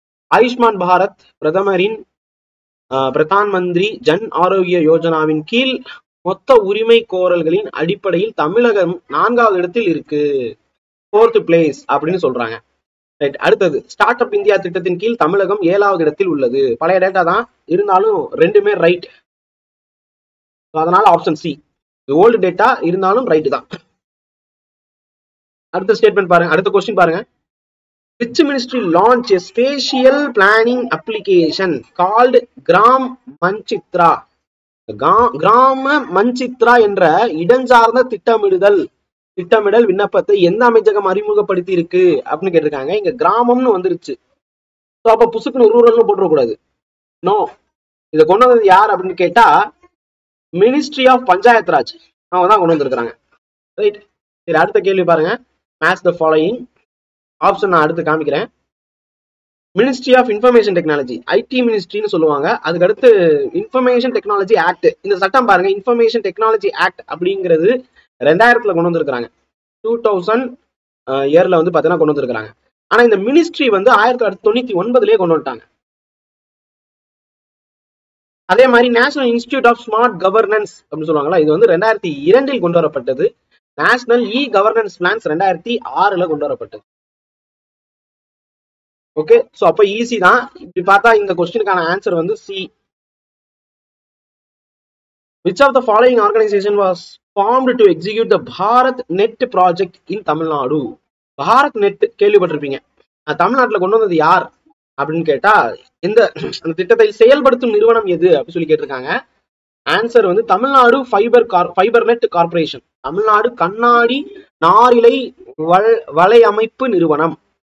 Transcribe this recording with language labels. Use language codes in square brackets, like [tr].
[ta] ஆயுஷ்மான் பாரத் பிரதமரின் பிரதான் மந்திரி ஜன் ஆரோக்கிய யோஜனாவின் கீழ் மொத்த உரிமை கோரல்களின் அடிப்படையில் தமிழகம் 4வது இடத்தில் இருக்கு, 4th பிளேஸ் அப்படின்னு சொல்றாங்க. ரைட், அடுத்தது ஸ்டார்ட் அப் இந்தியா திட்டத்தின் கீழ் தமிழகம் 7வது இடத்தில் உள்ளது. பழைய டேட்டா தான் இருந்தாலும் ரெண்டுமே ரைட், அதனால ஆப்ஷன் சி. ஓல்டு டேட்டா இருந்தாலும் ரைட் தான். அடுத்த ஸ்டேட்மெண்ட் பாருங்க, அடுத்த கொஸ்டின் பாருங்க. [en] Which ministry launched a spatial planning application called Gram Manchitra? [ta] கிராம மஞ்சித்ரா என்ற இடஞ்சார்ந்த திட்டமிடல் விண்ணப்பத்தை எந்த அமைச்சகம் அறிமுகப்படுத்தி இருக்கு அப்படின்னு கேட்டிருக்காங்க. இங்க கிராமம்னு வந்துருச்சு. ஸோ அப்ப புசுக்குன்னு ரூரல்னு போட்டுறக்கூடாது. நோ, இதை கொண்டு வந்தது யார் அப்படின்னு கேட்டா மினிஸ்ட்ரி ஆஃப் பஞ்சாயத் ராஜ், அவங்க தான் கொண்டு வந்திருக்காங்க. ரைட், சரி, அடுத்த கேள்வி பாருங்க. [en] Match the following. [ta] ஆப்ஷன் நான் அடுத்து காமிக்கிறேன். Ministry of information technology, ID மினிஸ்ட்ரின்னு சொல்லுவாங்க. அதுக்கு அடுத்து இன்ஃபர்மேஷன் டெக்னாலஜி ஆக்ட். இந்த சட்டம் பாருங்க, இன்ஃபர்மேஷன் டெக்னாலஜி ஆக்ட் அப்படிங்கிறது 2000 கொண்டு வந்திருக்காங்க. 2000 இயர்ல வந்து பாத்தீங்கன்னா கொண்டு வந்திருக்காங்க. ஆனா இந்த மினிஸ்ட்ரி வந்து 1999 கொண்டு வந்துட்டாங்க. அதே மாதிரி national institute of smart governance அப்படின்னு சொல்லுவாங்களா, இது வந்து 2002 கொண்டு வரப்பட்டது. நேஷனல் கவர்னன்ஸ் பிளான்ஸ் 2006 கொண்டு வரப்பட்டது. ஓகே, சோ அப்ப ஈஸி தான். இப்படி பார்த்தா இந்த கொஸ்டினுக்கான ஆன்சர் வந்து C. [en] Which of the following organization was formed to execute the Bharat Net project in Tamil Nadu? [ta] Bharat net கேள்விப்பட்டிருப்பீங்க, தமிழ்நாட்டுல கொண்டு வந்தது யார் அப்படின்னு கேட்டா அந்த திட்டத்தை செயல்படுத்தும் நிறுவனம் எது அப்படின்னு சொல்லி கேட்டிருக்காங்க. ஆன்சர் வந்து Tamil Nadu fibre net corporation, Tamil Nadu கண்ணாடி நாரிலை வலையமைப்பு நிறுவனம்.